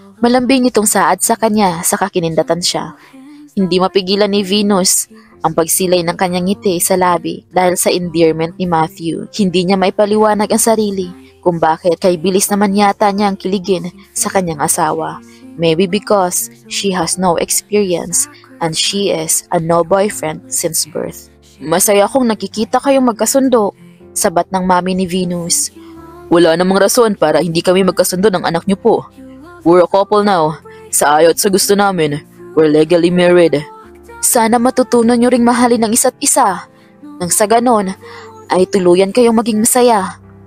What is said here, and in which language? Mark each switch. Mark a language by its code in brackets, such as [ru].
[tl] Malambing itong saad sa kanya sa kakinindatan siya. Hindi mapigilan ni Venus ang pagsilay ng kanyang ngiti sa labi dahil sa endearment ni Matthew. Hindi niya maipaliwanag ang sarili kung bakit kay bilis naman yata niya ang kiligin sa kanyang asawa. [en] Maybe because she has no experience and she is a no boyfriend since birth. [tl] Masaya akong nakikita kayong magkasundo, sabat ng mami ni Venus. Wala namang rason para hindi kami magkasundo ng anak niyo po. [en] We're a couple now. [tl] Sa ayaw at sa gusto namin, [en] we're legally married. [tl] Sana matutunan nyo ring mahalin ang isa't isa. Nang sa ganon, ay tuluyan kayong maging masaya.